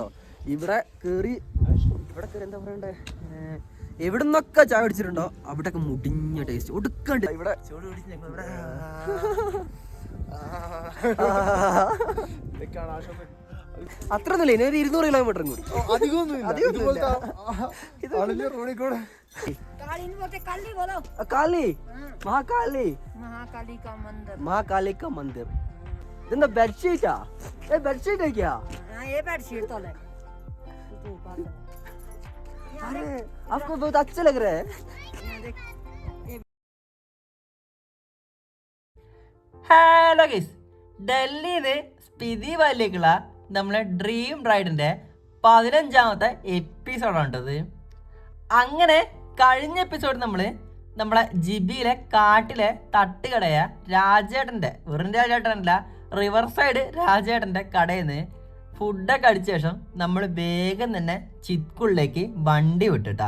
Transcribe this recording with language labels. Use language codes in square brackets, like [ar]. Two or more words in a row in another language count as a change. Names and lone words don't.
[ml] ഇവിടെ കേറി എന്താ പറയണ്ടേ, എവിടുന്നൊക്കെ ചായ കുടിച്ചിട്ടുണ്ടോ അവിടെയൊക്കെ മുടിഞ്ഞ ടേസ്റ്റ് ഒടുക്കണ്ട്. ഇവിടെ ചൂട് പിടിച്ച് ഞങ്ങൾ ഇവിടെ അത്രയൊന്നുമില്ല, ഇനി ഒരു 200 കിലോമീറ്റർ കൂടി. [hi] महाकाली का मंदिर. इतना बेडशीट है, ये बेडशीट है क्या? हाँ ये बेडशीट तो है. अरे आपको बहुत अच्छे लग रहे हैं. [en] Hello guys, [ml] ഡൽഹിന്ന് സ്പിതി വാലിലേക്കുള്ള നമ്മളെ [en] dream ride [ml] 15ാമത്തെ എപ്പിസോഡാണ് കേട്ടത്. അങ്ങനെ കഴിഞ്ഞ എപ്പിസോഡ് നമ്മളെ ജിബിയിലെ കാട്ടിലെ തട്ടുകടയ രാജേട്ടന്റെ, വെറും രാജേട്ടനല്ല, [en] river side [ml] രാജേട്ടന്റെ കടയിൽ നിന്ന് ഫുഡൊക്കെ അടിച്ച ശേഷം നമ്മൾ വേഗം തന്നെ ചിത്കുളിലേക്ക് വണ്ടി വിട്ടിട്ടാ.